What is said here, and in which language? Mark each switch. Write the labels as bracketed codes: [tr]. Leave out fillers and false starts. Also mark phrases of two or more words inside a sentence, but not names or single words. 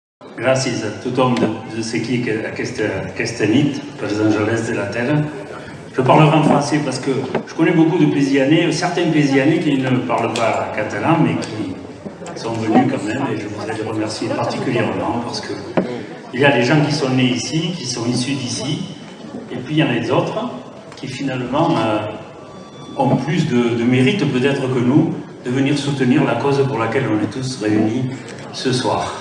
[ca] Gràcies a tothom de ser aquí aquesta nit, pels Angelès de la Terre. [fr] Je parlerai en français parce que je connais beaucoup de Pézianais, certains Pézianais qui ne parlent pas catalan, mais qui sont venus quand même, et je voudrais les remercier particulièrement parce que il y a des gens qui sont nés ici, qui sont issus d'ici, et puis il y en a d'autres qui finalement ont plus de mérite peut-être que nous de venir soutenir la cause pour laquelle on est tous réunis ce soir.